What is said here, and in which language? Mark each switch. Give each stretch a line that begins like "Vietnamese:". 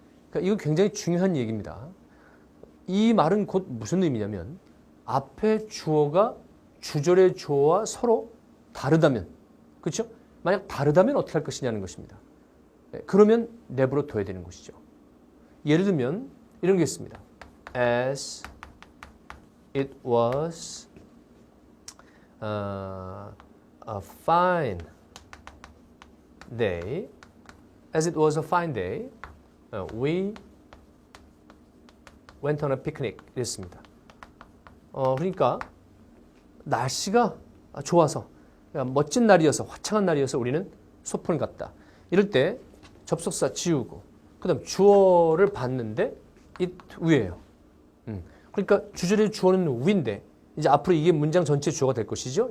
Korean: 그러니까 이거 굉장히 중요한 얘기입니다. 이 말은 곧 무슨 의미냐면 앞에 주어가 주절의 주어와 서로 다르다면, 그렇죠? 만약 다르다면 어떻게 할 것이냐는 것입니다. 그러면 내버려 둬야 되는 것이죠. 예를 들면 이런 게 있습니다.
English: As it was a fine day, as it was a fine day, we went on a picnic
Korean: 이랬습니다. 그러니까 날씨가 좋아서 멋진 날이어서 화창한 날이어서 우리는 소풍을 갔다. 이럴 때 접속사 지우고 그다음 주어를 봤는데 it 위에요. 그러니까 주절의 주어는 위인데 이제 앞으로 이게 문장 전체 주어가 될 것이죠.